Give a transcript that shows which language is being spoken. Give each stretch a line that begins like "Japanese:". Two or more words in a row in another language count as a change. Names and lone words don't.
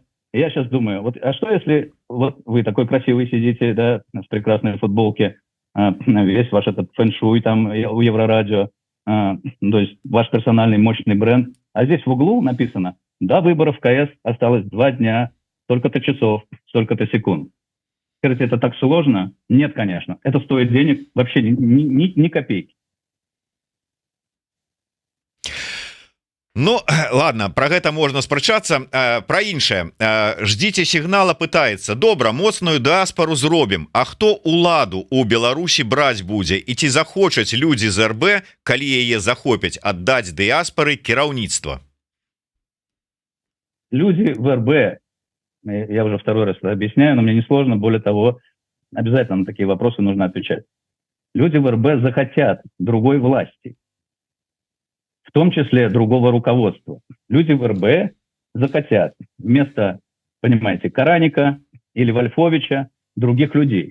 Russian: Я сейчас думаю, вот, а что если вот вы такой красивый сидите, да, с прекрасной футболке, весь ваш этот фэн-шуй там у Еврорадио, то есть ваш персональный мощный бренд, а здесь в углу написано: до выборов КС осталось 2 дня, столько-то часов, столько-то секунд. Скажите, это так сложно? Нет, конечно. Это стоит денег вообще ни копейки. Ну, ладно,
Belarusian: про гэта можна спрачацца. Про іншае. Ждите сігнала, пытаецца: добра, моцную дыаспару зробім. А хто уладу у Беларусі браць будзе? І ці захочуць людзі з РБ, калі яе захопяць, аддаць дыаспары кіраўніцтва?
Russian: Люди в РБ, я уже второй раз это объясняю, но мне не сложно, более того, обязательно на такие вопросы нужно отвечать. Люди в РБ захотят другой власти, в том числе другого руководства. Люди в РБ захотят вместо, понимаете, Караника или Вольфовича других людей.